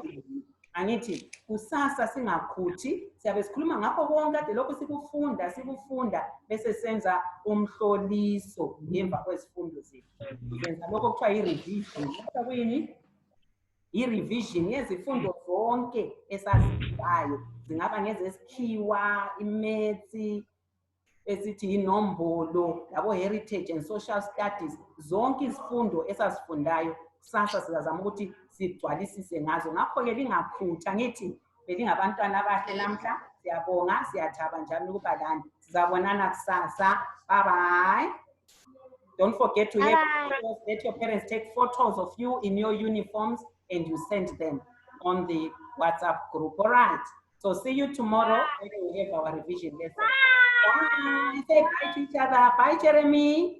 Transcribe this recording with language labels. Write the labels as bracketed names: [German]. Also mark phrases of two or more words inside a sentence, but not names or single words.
[North Ndebele] Angithi kusasa singakhuthi siyabe sikhuluma ngakho konke kade lokho sikufunda bese senza umhloliso ngemva kwezifundo zethu. Senza lokho kuthiwa i-revision. Kuthiwa kuyini? I-revision yezifundo zonke esazifundayo. Zingaba ngezesikhiwa, imaths, esithi inombolo, labo [English] heritage and social studies. [North Ndebele] Zonke izifundo esazifundayo kusasa sizazama ukuthi sigcwalisise ngazo. Ngakho-ke lingakhuthi angithi belingabantwana abahle namhla. Siyabonga, siyathaba njalo ukuba lani. Sizabonana kusasa. [English] Bye bye. Don't forget to let your parents take photos of you in your uniforms and you send them on the WhatsApp group. All right. So see you tomorrow when we have our revision lesson. Bye. Say bye to each other. Bye, Jeremy.